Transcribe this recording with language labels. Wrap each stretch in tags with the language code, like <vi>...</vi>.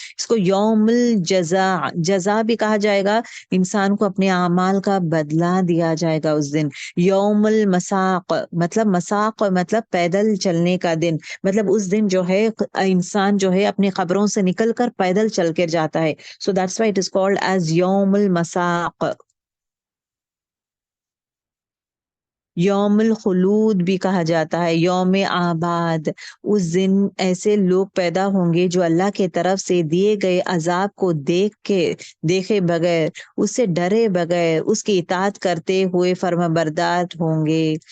<ur>اس کو یوم الجزا، جزا بھی کہا جائے گا. انسان کو اپنے اعمال کا بدلہ دیا جائے گا اس دن. یوم المساق مطلب مساق مطلب پیدل چلنے کا دن. مطلب اس دن جو ہے انسان جو ہے اپنی قبروں سے نکل کر پیدل چل کے جاتا ہے.</ur> <en>So that's why it is called as Yawm al-Masaq.</en> <ur>یوم الخلود بھی کہا جاتا ہے، یوم آباد. اس دن ایسے لوگ پیدا ہوں گے جو اللہ کے طرف سے دیے گئے عذاب کو دیکھے بغیر، اس سے ڈرے بغیر اس کی اطاعت کرتے ہوئے فرمانبردار ہوں گے.</ur>